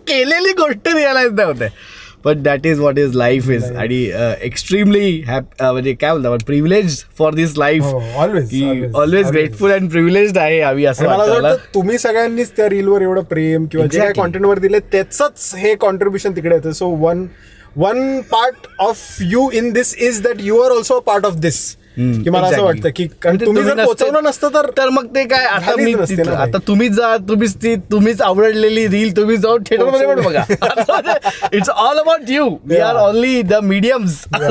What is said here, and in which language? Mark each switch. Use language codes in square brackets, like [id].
[mr] केलेली गोष्ट रिअलाइज नाही होते. पण [en] That is what is life is. [mr] आणि एक्स्ट्रीमली म्हणजे काय बोलतो [en] Privilege for this life. Always grateful and privilege [mr] आहे आम्ही, असं वाटतं. तुम्ही सगळ्यांनीच त्या रीलवर एवढं प्रेम किंवा जे काही कॉन्टेंटवर दिले त्याच हे कॉन्ट्रीब्युशन तिकडे येतं. [en] So one part of you in this is that you are also part of this. [mr] की मला असं वाटतं की तुम्ही जर पोहोचवलं नसतं तर मग ते काय, आता तुम्हीच आवडलेली रील तुम्ही जाऊन थिएटर मध्ये पण बघा. [en] It's all about you, we are only the mediums.